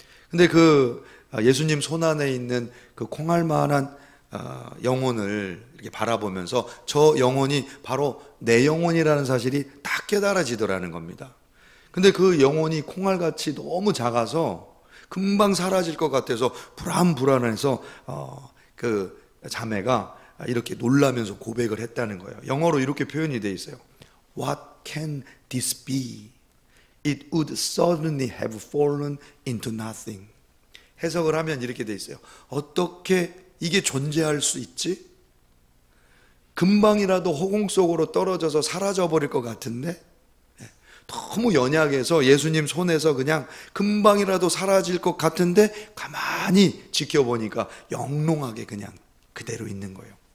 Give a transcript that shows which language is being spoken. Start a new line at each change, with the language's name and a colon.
Korean: 근데 그 예수님 손 안에 있는 그 콩알만한 영혼을 이렇게 바라보면서 저 영혼이 바로 내 영혼이라는 사실이 딱 깨달아지더라는 겁니다. 근데 그 영혼이 콩알같이 너무 작아서 금방 사라질 것 같아서 불안해서 그 자매가 이렇게 놀라면서 고백을 했다는 거예요. 영어로 이렇게 표현이 되어 있어요.
English: What can this be? It would suddenly have fallen into nothing.
Korean: 해석을 하면 이렇게 되어 있어요. 어떻게 이게 존재할 수 있지? 금방이라도 허공 속으로 떨어져서 사라져버릴 것 같은데 너무 연약해서 예수님 손에서 그냥 금방이라도 사라질 것 같은데 가만히 지켜보니까 영롱하게 그냥 그대로 있는 거예요.